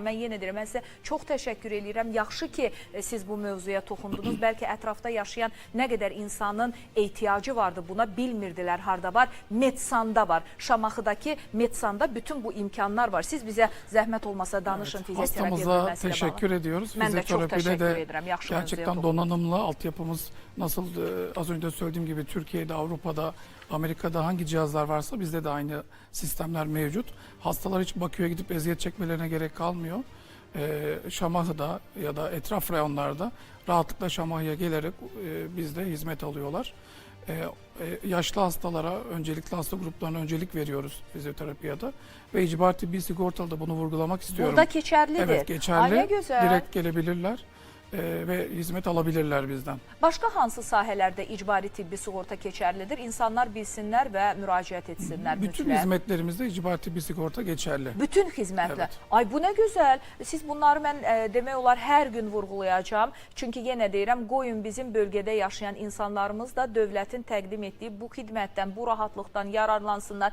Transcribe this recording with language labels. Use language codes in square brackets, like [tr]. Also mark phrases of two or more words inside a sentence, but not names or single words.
[az] Mən yenə deyirəm, mən sizə çox təşəkkür edirəm. Yaxşı ki, siz bu mövzuya toxundunuz. Bəlkə ətrafda yaşayan nə qədər insanın ehtiyacı vardı, buna bilmirdilər harda var. Metsanda var. Şamaxıdakı Metsanda bütün bu imkanlar var. Siz bizə zəhmət olmasa danışın fizioterapiya bölməsilə bağlı. [tr] Hastamıza teşekkür ediyoruz. [az] Mən də çox təşəkkür edirəm. [tr] Gerçekten donanımlı altyapımız nasıl az önce söylediğim gibi Türkiye'de, Avrupa'da, Amerika'da hangi cihazlar varsa bizde de aynı sistemler mevcut. Hastalar hiç Bakü'ye gidip eziyet çekmelerine gerek kalmıyor. Şamaxı'da ya da etraf reyonlarda rahatlıkla Şamaxı'ya gelerek bizde hizmet alıyorlar. Yaşlı hastalara, öncelikli hasta gruplarına öncelik veriyoruz fizyoterapiyada ve icbari tıbbi sigortalı da bunu vurgulamak istiyorum. Burada geçerlidir. Evet, geçerli. Ay, ne güzel. Direkt gelebilirler ve hizmet alabilirler bizden. [az] Başqa hansı sahələrdə icbari tibbi sığorta keçərlidir? İnsanlar bilsinlər və müraciət etsinlər [tr] Bütün [az] mütləq. [tr] hizmetlerimizde icbari tıbbi sigorta geçerli. [az] Bütün xidmətlər. [tr] Evet. [az] Ay bu nə gözəl. Siz bunları mən demək olar hər gün vurğulayacağam. Çünki yenə deyirəm, qoyun bizim bölgədə yaşayan insanlarımız da dövlətin təqdim etdiyi bu xidmətdən, bu rahatlıqdan yararlansınlar.